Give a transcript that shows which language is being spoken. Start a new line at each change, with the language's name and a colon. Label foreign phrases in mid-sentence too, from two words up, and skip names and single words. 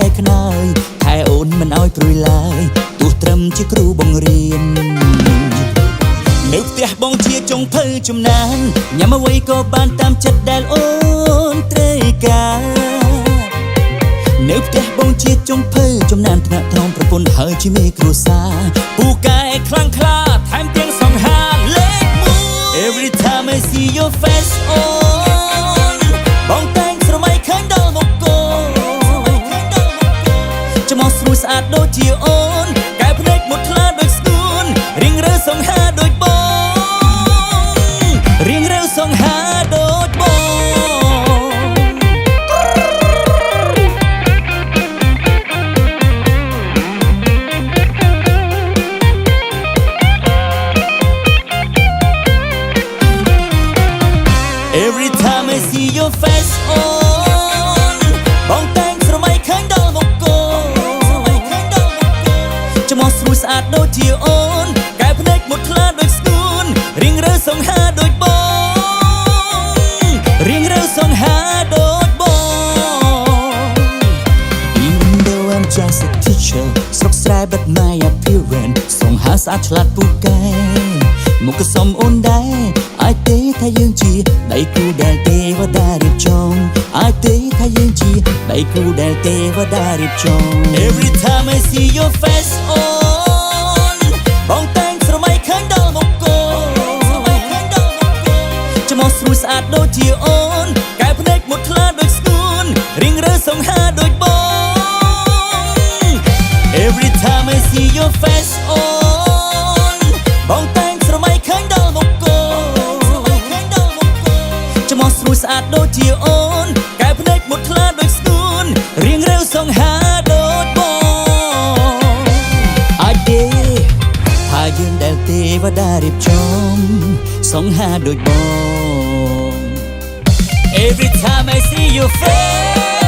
Khmer: ខ្នើយថែអូនមិនឲ្យព្រួយឡើយទោះត្រឹមជាគ្រូបងរៀននៅផ្ទះបងជាចុងភៅចំណានញ៉ាំអ្វី ក៏បានតាមចិត្តដែលអូនត្រូវការនៅផ្ទះបងជាចុងភៅចំណានថ្នាក់ថ្នមប្រពន្ធហើយជាមេគ្រួសារពូកែខ្លាំងក្លាថែមទាំងសង្ហាលេខ1
English: Every time I see your face on
Khmer: បងតែងស្រមៃឃើញដល់មុខកូន ចំអស្រួយស្អាតដូចជាអូនកែភ្នែកមុតថ្លាដូចស្គួនរៀងរើសង្ហាដូចបងរៀងរើសង្ហាដូចបង
English: Every time I see your face on
Khmer: បងតែងស្រមៃឃើញដល់មុខកូន ចំអស្រួយស្អាតដូចជាអូនកែភ្នែកមុតថ្លាដូចស្គួនរៀងរើសង្ហាដូចបងរៀងរើសង្ហាដូចបង
English: Even though I'm just a teacher
Khmer: ស្រុកស្រែ
English: but my appearance
Khmer: សង្ហាស្អាតឆ្លាតពូកែមុខក៏សមអូនដែរអាចទេថាយើងជាដៃគូដែលទេវតារៀបចំអាចទេថាយើងជាដៃគូដែលទេវតារៀបចំ
English: Every time I see your face on
Khmer: បងតែងស្រមៃឃើញដល់មុខកូន ចំអស្រួយស្អាតដូចជាអូនកែភ្នែកមុតថ្លាដូចស្គួនរៀងរើសង្ហាដូចបង
English: Every time I see your face on
Khmer: បងតែងស្រមៃឃើញដល់មុខកូនចំអស្រួយស្អាតដូចជាអូនកែភ្នែកមុតថ្លាដូចស្គួនរៀងរើសង្ហាដូចបងអាចទេថាយើងដែលទេវតារៀបចំសង្ហាដូចបង
English: Every time I see your face